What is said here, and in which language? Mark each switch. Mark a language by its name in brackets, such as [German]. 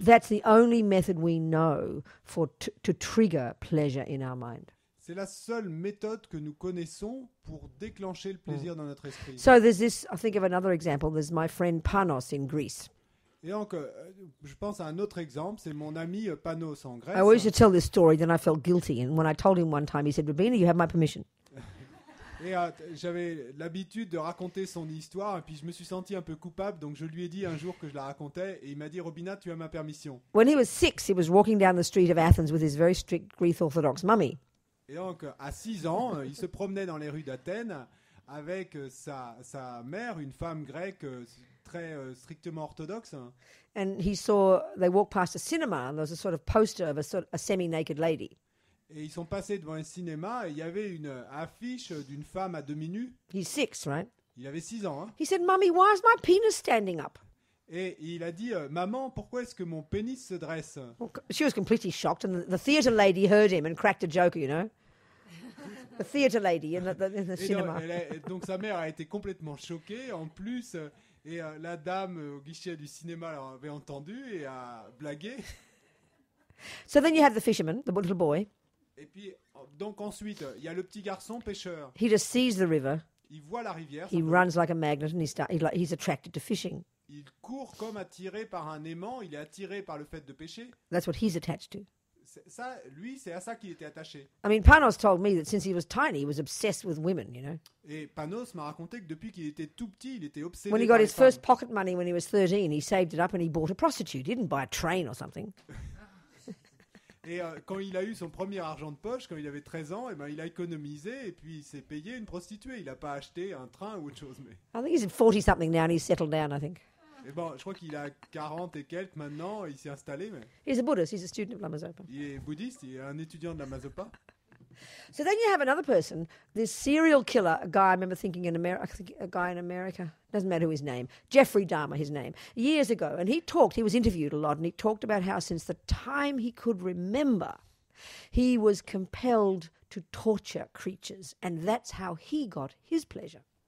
[English] That's the only method we know to trigger pleasure in our mind. [French] C'est la seule méthode que nous connaissons pour déclencher le plaisir dans notre esprit. [English] So there's this, I think of another example, there's my friend Panos in Greece. [French] Et donc, je pense à un autre exemple, c'est mon ami Panos en Grèce. [English] I always used to tell this story, then I felt guilty. And when I told him one time, he said, Rabina, you have my permission. [French] Et j'avais l'habitude de raconter son histoire, et puis je me suis senti un peu coupable, donc je lui ai dit un jour que je la racontais, et il m'a dit, Robina, tu as ma permission. [English] When he was 6, he was walking down the street of Athens with his very strict Greek Orthodox mummy. [French] Et donc, à 6 ans, il se promenait dans les rues d'Athènes avec sa mère, une femme grecque très strictement orthodoxe. [English] And they walked past a cinema, and there was a sort of poster of a semi-naked lady. [French] Et ils sont passés devant un cinéma et il y avait une affiche d'une femme à demi-nue. [English] He's 6, right? [French] Il avait 6 ans. Hein? [English] He said, Mummy, why is my penis standing up? [French] Et il a dit, maman, pourquoi est-ce que mon pénis se dresse? [English] Well, she was completely shocked, and the theatre lady heard him and cracked a joke, you know. The theatre lady in the cinema. [French] Donc sa mère a été complètement choquée. En plus, et la dame au guichet du cinéma l'avait entendu et a blagué. [English] So then you have the fisherman, the little boy. [French] Et puis, donc ensuite, il y a le petit garçon pêcheur. [English] He just sees the river. [French] Il voit la rivière. [English] He runs like a magnet, and he's attracted to fishing. [French] Il court comme attiré par un aimant. Il est attiré par le fait de pêcher. [English] That's what he's attached to. [French] Ça, lui, c'est à ça qu'il était attaché. [English] I mean, Panos told me that since he was tiny, he was obsessed with women, you know. [French] Et Panos m'a raconté que depuis qu'il était tout petit, il était obsédé. [English] When he got his first pocket money when he was 13, he saved it up and he bought a prostitute. He didn't buy a train or something. [French] Et quand il a eu son premier argent de poche, quand il avait 13 ans, il a économisé et puis il s'est payé une prostituée. Il n'a pas acheté un train ou autre chose. Mais... [English] I think he's at 40-something now and he's settled down, I think. [French] Et bon, je crois qu'il a 40 et quelques maintenant, il s'est installé. Mais... [English] He's a Buddhist, he's a student of Lama Zopa. [French] Il est bouddhiste, il est un étudiant de Lama Zopa. [English] So then you have another person, this serial killer, a guy I remember thinking in America, doesn't matter his name, Jeffrey Dahmer, his name, years ago. And he was interviewed a lot, and he talked about how since the time he could remember, he was compelled to torture creatures, and that's how he got his pleasure.